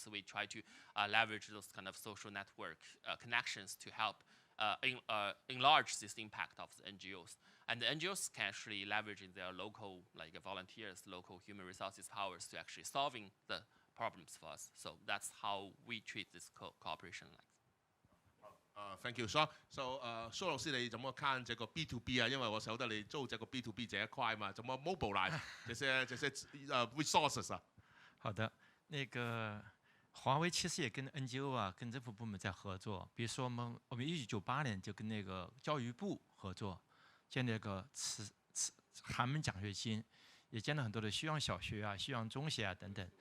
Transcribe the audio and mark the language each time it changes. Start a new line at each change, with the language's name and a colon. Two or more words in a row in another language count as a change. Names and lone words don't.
English: We try to leverage those kind of social network connections to help enlarge this impact of the NGOs. And the NGOs can actually leverage in their local like volunteers, local human resources powers to actually solving the problems for us. So that's how we treat this cooperation. Thank you, Sean. So，
Chinese: 蘇老師你怎麼看這個
English: B to B
Chinese: 啊？因為我曉得你做這個
English: B to B
Chinese: 這一塊嘛，怎麼 mobilize 這些resources 啊？好的，那个华为其实也跟 NGO 啊、跟政府部门在合作。比如说我们1998年就跟那个教育部合作，建立了个寒门奖学金，也建了很多的希望小学啊、希望中学啊等等。